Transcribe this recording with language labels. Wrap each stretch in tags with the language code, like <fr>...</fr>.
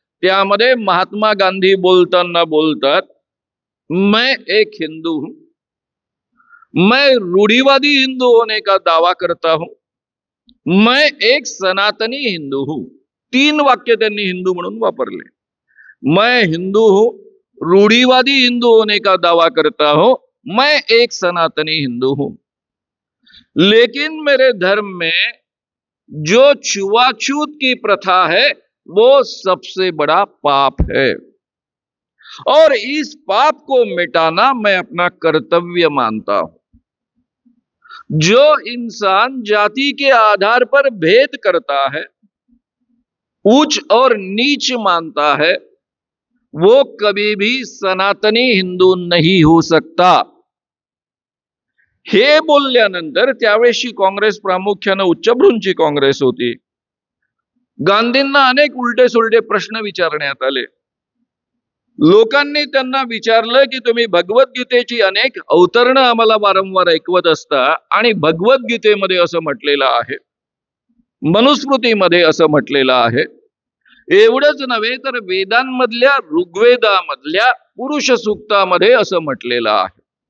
<mr>त्यामध्ये महात्मा गांधी बोलताना बोलतात,</mr> <hi>मैं एक हिंदू हूं, मैं रूढ़िवादी हिंदू होने का दावा करता हूं, मैं एक सनातनी हिंदू हूं.</hi> <mr>3 वाक्य त्यांनी हिंदू म्हणून वापरले.</mr> <hi>मैं हिंदू हूं, रूढ़िवादी हिंदू होने का दावा करता हूं, मैं एक सनातनी हिंदू हूं, लेकिन मेरे धर्म में जो छुआछूत की प्रथा है वो सबसे बड़ा पाप है और इस पाप को मिटाना मैं अपना कर्तव्य मानता हूं. जो इंसान जाति के आधार पर भेद करता है, ऊंच और नीच मानता है, वो कभी भी सनातनी हिंदू नहीं हो सकता.</hi> <mr>हे बोलल्यानंतर त्यावेळेशी काँग्रेस प्रामुख्याने उच्चभ्रूंची काँग्रेस होती. गांधींना अनेक उलटे सुलटे प्रश्न विचारण्यात आले. लोकांनी त्यांना विचारलं की तुम्ही भगवद्गीतेची अनेक अवतरणं आम्हाला वारंवार ऐकवत असता आणि भगवद्गीतेमध्ये असं म्हटलेलं आहे, मनुस्मृतीमध्ये असं म्हटलेलं आहे, एवढंच नव्हे तर वेदांमधल्या ऋग्वेदामधल्या पुरुष सूक्तामध्ये असं म्हटलेलं आहे.</mr>